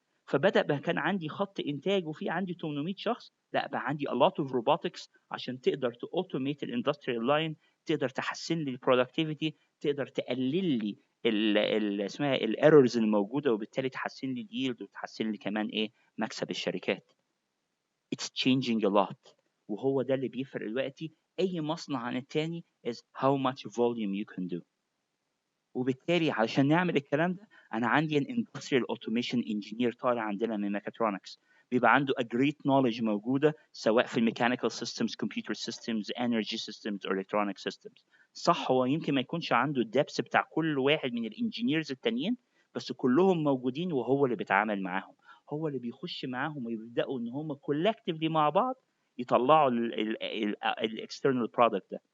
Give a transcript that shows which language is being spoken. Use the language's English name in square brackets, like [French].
[Arabic] فبدا بقى كان عندي خط انتاج وفي عندي 800 شخص لا بقى عندي [English] a lot of robotics [Arabic] عشان تقدر تautomate الاندستريال لاين تقدر تحسن لي البرودكتيفيتي تقدر تقلل لي اسمها الايرورز الموجوده وبالتالي تحسن لي اليلد وتحسن لي كمان ايه مكسب الشركات. [English] It's changing a lot [Arabic] وهو ده اللي بيفرق دلوقتي اي مصنع عن التاني [English] is how much volume you can do. [Arabic] وبالتالي علشان نعمل الكلام ده انا عندي [English] an industrial automation engineer [Arabic] طالع عندنا من ميكاترونكس بيبقى عنده [English] a great knowledge [Arabic] موجوده سواء في الميكانيكال systems [English] computer systems energy systems or electronic systems. [Arabic] صح هو يمكن ما يكونش عنده الدبس بتاع كل واحد من الانجينيرز التانيين بس كلهم موجودين وهو اللي بيتعامل معاهم هو اللي بيخش معاهم ويبداوا ان هم collectively مع بعض يطلعوا الاكسترنال برودكت ده.